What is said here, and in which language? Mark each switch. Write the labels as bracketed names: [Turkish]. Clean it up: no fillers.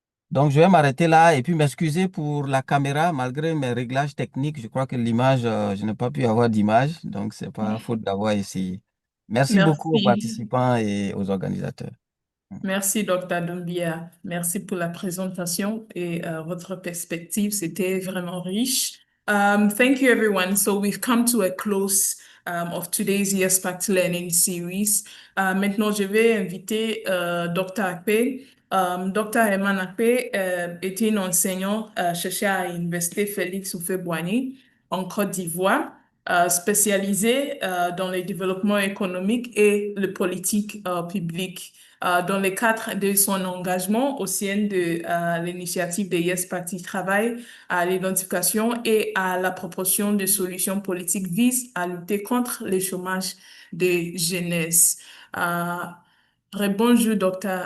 [French] Donc, je vais m'arrêter là et puis m'excuser pour la caméra, malgré mes réglages techniques. Je crois que l'image, je n'ai pas pu avoir d'image, donc c'est pas faute d'avoir essayé. Merci beaucoup aux Merci. participants et aux organisateurs. Merci, Dr. Doumbia. Merci pour la présentation et votre perspective. C'était vraiment riche. [English] Thank you, everyone. So we've come to a close of today's YES-PACT Learning Series. [French] Maintenant, je vais inviter Dr. Akpe. Dr. Herman Akpe était un enseignant cherché à l'Université Félix Houphouët-Boigny en Côte d'Ivoire. Spécialisé dans le développement économique et le politique public. Dans le cadre de son engagement au sein de l'initiative de YES-PACT, il travaille à l'identification et à la proposition de solutions politiques visant à lutter contre le chômage des jeunesses. Bonjour, Dr.